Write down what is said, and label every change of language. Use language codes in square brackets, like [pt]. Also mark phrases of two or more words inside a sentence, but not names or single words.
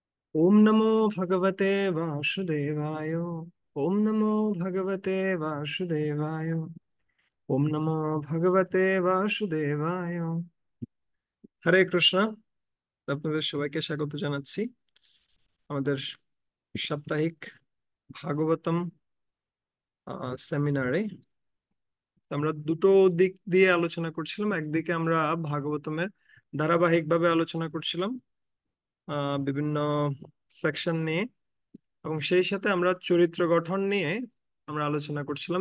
[sa] ओम नमो भगवते वासुदेवाय। ओम नमो भगवते वासुदेवाय। ओम नमो भगवते वासुदेवाय। [bn] হরে কৃষ্ণ। আপনাদের সবাইকে স্বাগত জানাচ্ছি আমাদের সাপ্তাহিক ভাগবতম সেমিনারে। আমরা দুটো দিক দিয়ে আলোচনা করছিলাম। একদিকে আমরা ভাগবতমের ধারাবাহিকভাবে আলোচনা করছিলাম বিভিন্ন সেকশন নিয়ে, এবং সেই সাথে আমরা চরিত্র গঠন নিয়ে আমরা আলোচনা করছিলাম।